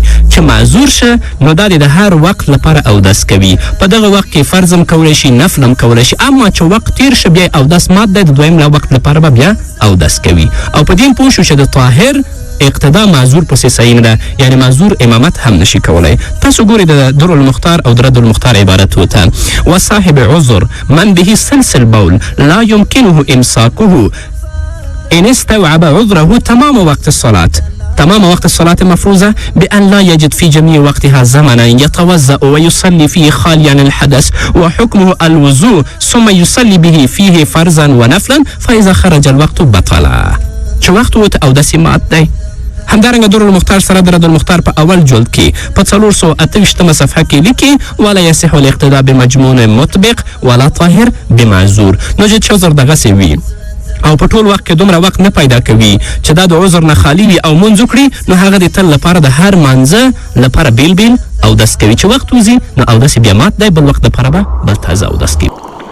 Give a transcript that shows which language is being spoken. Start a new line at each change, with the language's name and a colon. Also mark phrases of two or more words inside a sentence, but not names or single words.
Pashto: چې معذور شه نو دا د هر وخت لپاره اودس کوي، په دغه وخت کې فرض هم کولی شي، نفل هم کولی شي، اما چې وخت تیر شه بیا اودس مات دی، د دویم وخت لپاره به بیا اودس کوي. او په دې پوه شو چې د طاهر اقتدا معذور پسې صحیح نه ده، یعنی معذور امامت هم نشي کولی. تاسو ګورئ د در المختار او د رد المختار عبارت وته
Arabic: وصاحب عذر من به سلسل بول لا يمكنه امساكه ان استوعب عذره تمام وقت الصلاة تمام وقت الصلاة المفروضة بأن لا يجد في جميع وقتها زمنا يتوضأ ويصلي فيه خاليا الحدث وحكمه الوضوء ثم يصلي به فيه فرضا ونفلا فإذا خرج الوقت بطلا.
Pashto: چې وخت وته اودس مات دی. همدارنګه در المختار سره د رد المختار په اول جلد کې په 428 صفحه کې لیکي
Arabic: ولا يصح الاقتداء بمجنون مطبق ولا طاهر بمعذور.
Pashto: نو چې عذر دغسې وي او په ټول وخت کې دومره وخت نه پیدا کوي چې دا د عذر نه خالي وي او مونځ وکړي، نو هغه د تل لپاره د هر مانځه لپاره بیل اودس کوي. چې وخت وځي نو اودس بیا مات دی، بل وخت دپاره به بل تازه اودس کوي.